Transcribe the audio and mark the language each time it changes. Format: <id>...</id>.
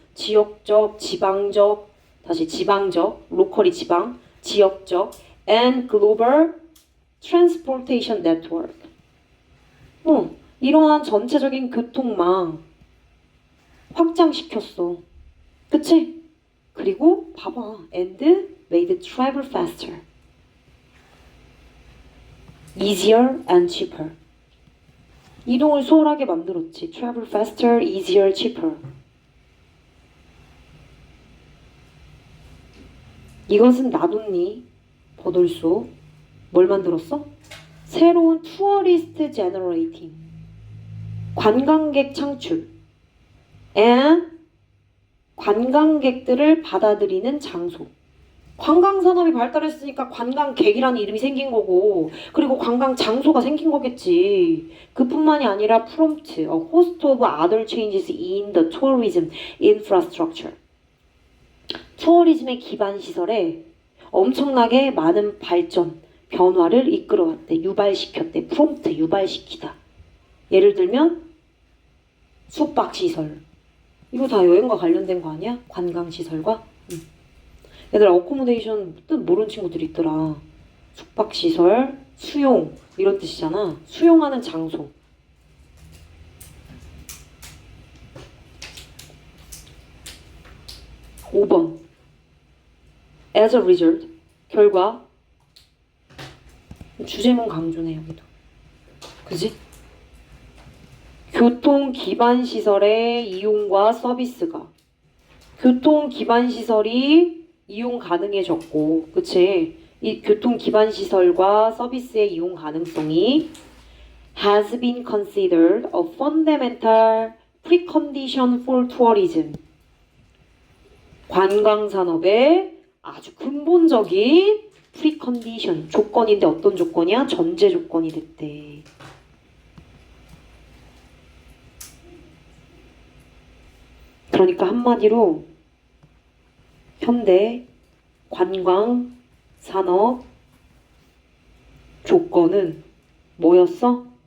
<ko>지역적, 지방적, 다시 지방적, 로컬이 지방, 지역적</ko> <en>and global transportation network.</en> <ko>이러한 전체적인 교통망 확장시켰어. 그치? 그리고 봐봐.</ko> <en>And made travel faster, easier and cheaper.</en> <ko>이동을 수월하게 만들었지.</ko> <en>Travel faster, easier, cheaper.</en> <ko>이것은 나돈니 버돌소 뭘 만들었어? 새로운 투어리스트 제너레이팅 관광객 창출 and 관광객들을 받아들이는 장소. 관광산업이 발달했으니까 관광객이라는 이름이 생긴 거고 그리고 관광 장소가 생긴 거겠지. 그뿐만이 아니라</ko> <en>prompt a host of other changes in the tourism infrastructure.</en> <ko>투어리즘의 기반 시설에 엄청나게 많은 발전, 변화를 이끌어왔대. 유발시켰대. 프롬프트 유발시키다. 예를 들면 숙박시설. 이거 다 여행과 관련된 거 아니야? 관광시설과? 얘들아 어코모데이션 뜻 모르는 친구들이 있더라. 숙박시설, 수용 이런 뜻이잖아. 수용하는 장소.</ko> <en>(5번) As a result, 결과.</en> <ko>주제문 강조네 여기도. 그지? 교통 기반 시설의 이용과 서비스가. 교통 기반 시설이 이용 가능해졌고, 그치? 이 교통 기반 시설과 서비스의 이용 가능성이</ko> <en>has been considered a fundamental precondition for tourism.</en> <ko>관광산업의 아주 근본적인 precondition, 조건인데 어떤 조건이야? 전제 조건이 됐대. 그러니까 한마디로 현대 관광 산업 조건은 뭐였어?</ko>